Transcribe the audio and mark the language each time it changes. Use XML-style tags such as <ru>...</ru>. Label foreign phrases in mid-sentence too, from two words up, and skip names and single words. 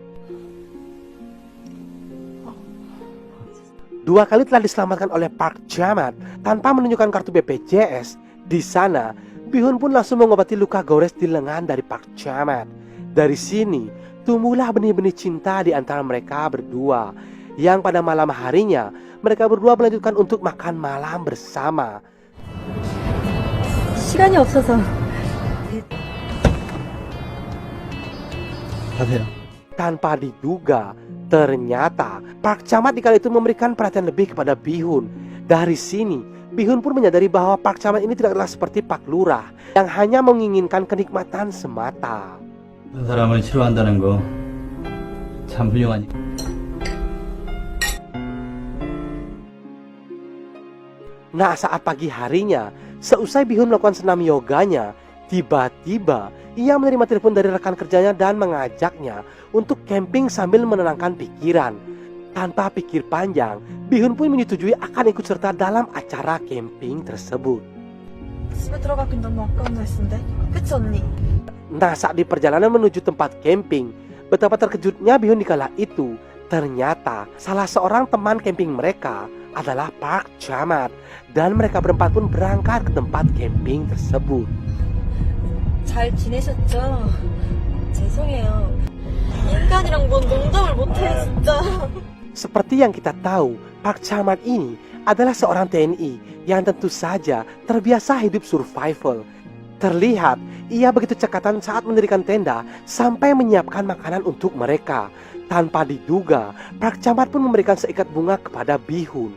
<id>2 kali telah diselamatkan oleh Park Chamat tanpa menunjukkan kartu BPJS. Di sana, Bihun pun langsung mengobati luka gores di lengan dari Park Chamat. Dari sini, tumbuhlah benih-benih cinta di antara mereka berdua, yang pada malam harinya mereka berdua melanjutkan untuk makan malam bersama.</id> <ko>시간이 없어서. 가세요.</ko> <id>Tanpa diduga, ternyata Park Chamat di kali itu memberikan perhatian lebih kepada Bihun. Dari sini, Bihun pun menyadari bahwa Park Chamat ini tidaklah seperti Pak Lurah yang hanya menginginkan kenikmatan semata.</id> <ko>한 사람을 싫어한다는 거 참 훌륭하니.</ko> <id>Nah, saat pagi harinya, seusai Bihun melakukan senam yoganya, tiba-tiba ia menerima telepon dari rekan kerjanya dan mengajaknya untuk camping sambil menenangkan pikiran. Tanpa pikir panjang, Bihun pun menyetujui akan ikut serta dalam acara camping tersebut.</id> <ko>집에 들어가긴 너무 아까운 날씨인데. 그치 언니?</ko> <id>Nah, saat di perjalanan menuju tempat camping, betapa terkejutnya Bihun di kala itu. Ternyata salah seorang teman camping mereka adalah Park Chamat, dan mereka berempat pun berangkat ke tempat camping tersebut.</id> <ko>잘 지내셨죠? 죄송해요. 인간이랑 뭔 농담을 못해 진짜.</ko> <id>Seperti yang kita tahu, Park Chamat ini adalah seorang TNI yang tentu saja terbiasa hidup survival. Terlihat ia begitu cekatan saat mendirikan tenda sampai menyiapkan makanan untuk mereka. Tanpa diduga, Park Chamat pun memberikan seikat bunga kepada Bihun.</id>